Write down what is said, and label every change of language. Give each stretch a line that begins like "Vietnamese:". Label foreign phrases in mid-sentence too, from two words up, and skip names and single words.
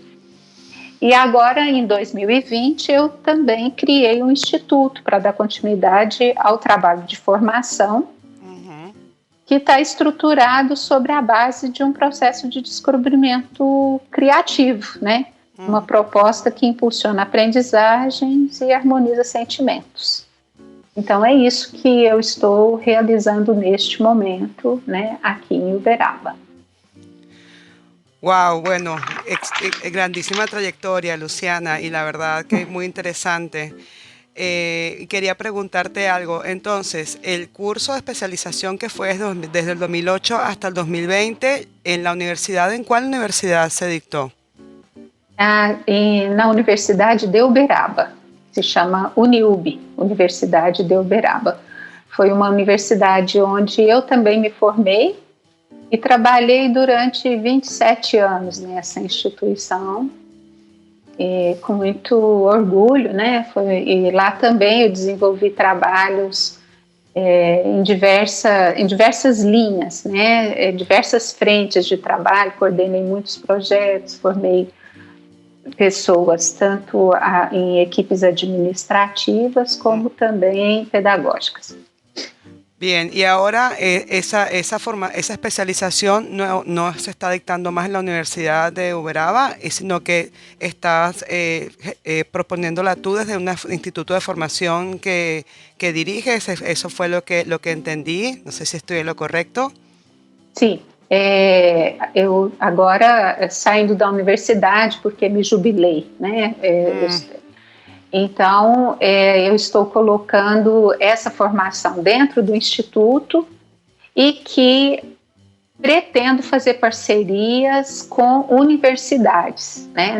Portuguese: E agora, em 2020, eu também criei um instituto para dar continuidade ao trabalho de formação, que está estruturado sobre a base de um processo de descobrimento criativo, né? Uma proposta que impulsiona aprendizagens e harmoniza sentimentos. Então, é isso que eu estou realizando neste momento, né, aqui em Uberaba.
Spanish: Wow, bueno, grandísima trayectoria, Luciana, y la verdad que es muy interesante. Quería preguntarte algo. Entonces, el curso de especialización que fue desde el 2008 hasta el 2020, ¿en la universidad, en cuál universidad se dictó?
Portuguese: Na Universidade de Uberaba, se chama Uniub, Universidade de Uberaba. Foi uma universidade onde eu também me formei e trabalhei durante 27 anos nessa instituição, com muito orgulho, né? E lá também eu desenvolvi trabalhos em diversas linhas, né? Diversas frentes de trabalho, coordenei muitos projetos, formei pessoas tanto em equipes administrativas como também pedagógicas.
Spanish: Bien, y ahora esa especialización no se está dictando más en la Universidad de Uberaba, sino que estás proponiéndola tú desde un instituto de formación que diriges. Eso fue lo que entendí. No sé si estoy en lo correcto.
Portuguese: Sim, eu agora saindo da universidade porque me jubilei, né? Então, eu estou colocando essa formação dentro do Instituto e que pretendo fazer parcerias com universidades, né?